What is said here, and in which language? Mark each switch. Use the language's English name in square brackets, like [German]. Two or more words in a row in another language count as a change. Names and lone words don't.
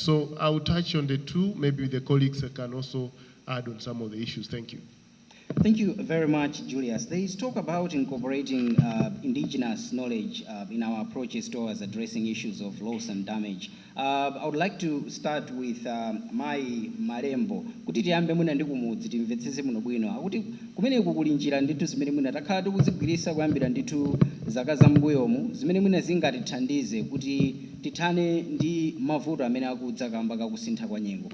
[English] So I will touch on the two. Maybe the colleagues can also add on some of the issues. Thank you. Thank you very much, Julius. There is talk about incorporating indigenous knowledge in our approaches towards addressing issues of loss and damage. I would like to start with Mai Marembo. [Nyanja] Kuti tiyambe muna ndi kumudzi timvetsese muno bwino. Akuti kumene kukuli njira ndithu zimene muna takhala tikuzigwirisa kuyambira ndithu zaka za mbuyomu zimene muna zingatithandize kuti tithane ndi mavuto amene akudza kamba kakusintha kwa nyengo.